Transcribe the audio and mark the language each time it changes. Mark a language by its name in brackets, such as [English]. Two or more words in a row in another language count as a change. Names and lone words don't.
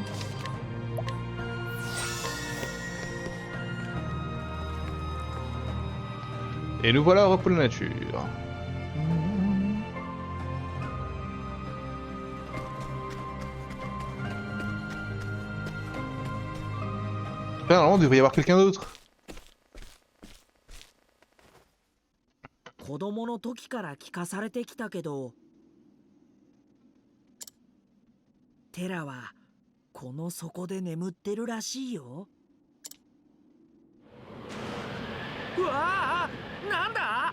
[French] Et nous voilà au repos de la nature. Normalement, il devrait y avoir quelqu'un d'autre. [Japanese] 子供の時から聞かされてきたけど、テラはこの底で眠ってるらしいよ。うわあ、なんだ？